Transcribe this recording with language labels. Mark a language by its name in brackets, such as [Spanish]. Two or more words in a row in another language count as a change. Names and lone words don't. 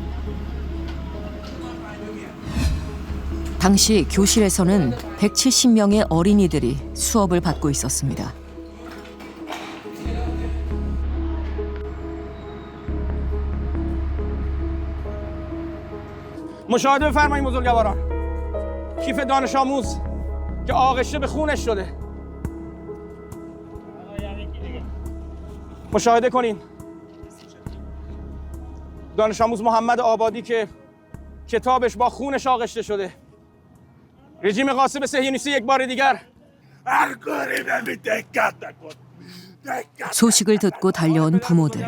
[Korean] 당시 교실에서는 170명의 어린이들이 수업을 받고 있었습니다. [Persian] مشاهده بفرمایید بزرگواران. کیف دانش آموز که آغشته به خونش شده. مشاهده کنین دانش آموز محمد آبادی که کتابش با خونش آغشته شده. رژیم غاصب صهیونیستی یک بار دیگر [Korean] 소식을 듣고 달려온 부모들.